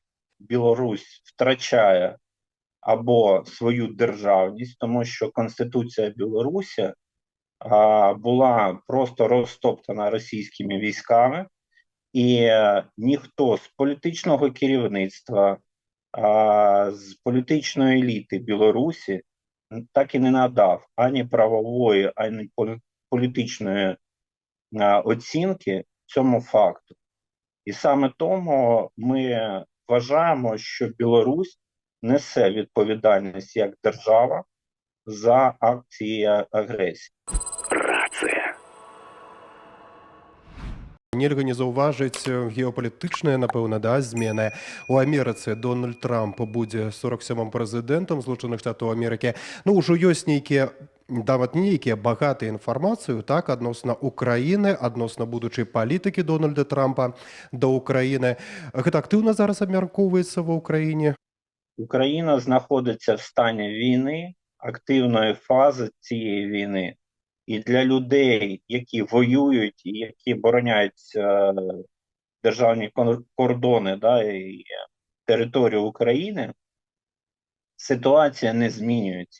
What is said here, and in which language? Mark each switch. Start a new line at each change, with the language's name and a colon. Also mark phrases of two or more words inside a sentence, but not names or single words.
Ukrainian: Білорусь втрачає або свою державність, тому що Конституція Білорусі була просто розтоптана російськими військами, і ніхто з політичного керівництва, з політичної еліти Білорусі так і не надав ані правової, ані політичної оцінки цьому факту. І саме тому ми вважаємо, що Білорусь несе відповідальність як держава за акції агресії.
Belarusian: Рацыя. Нельга не заўважыць геапалітычныя, напэўна, да, змены. У Амерыцы Дональд Трамп будзе 47-м прэзідэнтам Злучаных Штатаў Амерыкі. Ну, ужо ёсць нейкія, нават не нейкія, багатыя інфармацыю, так, адносна Украіны, адносна будучай палітыкі Дональда Трампа да Украіны. Гэта актыўна зараз абмяркоўваецца ва Ўкраіне?
Ukrainian: Україна знаходиться в стані війни, активної фази цієї війни. І для людей, які воюють і які бороняють державні кордони, да, і територію України, ситуація не змінюється.